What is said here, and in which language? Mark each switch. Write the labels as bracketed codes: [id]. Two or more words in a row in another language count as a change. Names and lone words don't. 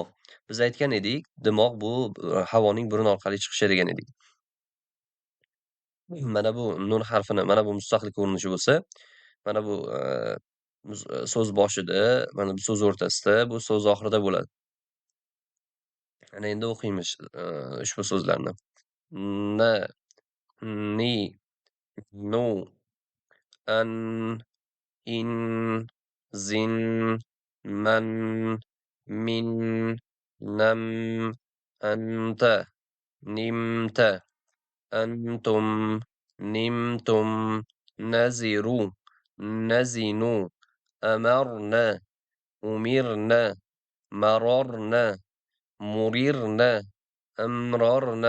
[uz] Biz aytgan edik, dimoq bu havoning burun orqali chiqishi degan edik. Mana bu nun harfini, mana bu mustaqil ko'rinishi bo'lsa, mana bu so'z boshida, mana bu so'z o'rtasida, bu so'z oxirida bo'ladi. Ana endi o'qiymiz ushbu so'zlarni. [ar] نَ، نِ، نُ، أَنْ، إِنْ, زِنْ، مَنْ، مِنْ، نَمْ, أَنْتَ، نِمْتَ، أَنْتُمْ، نِمْتُمْ، نَاظِرُ، نَاظِنُ، أَمَرْنَا، أُمِرْنَا، مَرَرْنَا، مُرِرْنَا، أَمْرَرْنَا.